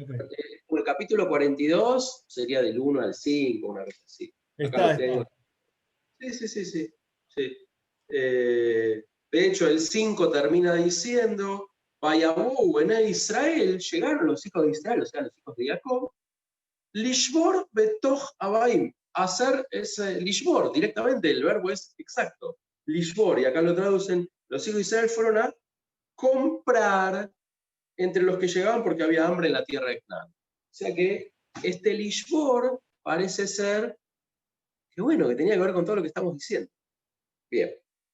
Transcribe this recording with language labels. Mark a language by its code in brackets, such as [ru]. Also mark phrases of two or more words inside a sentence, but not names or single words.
[es] el capítulo 42 sería del 1 al 5, una vez así. Acá Está. lo tengo. Sí. De hecho, el 5 termina diciendo, [he] ויבואו בני ישראל, [es] llegaron los hijos de Israel, o sea, los hijos de Jacob, [he] לשבור בתוך הבאים, [es] hacer ese Lishbor, directamente, el verbo es exacto, Lishbor, y acá lo traducen, los hijos de Israel fueron a comprar entre los que llegaban porque había hambre en la tierra de Canaán. O sea que este Lishbor parece ser que bueno, que tenía que ver con todo lo que estamos diciendo.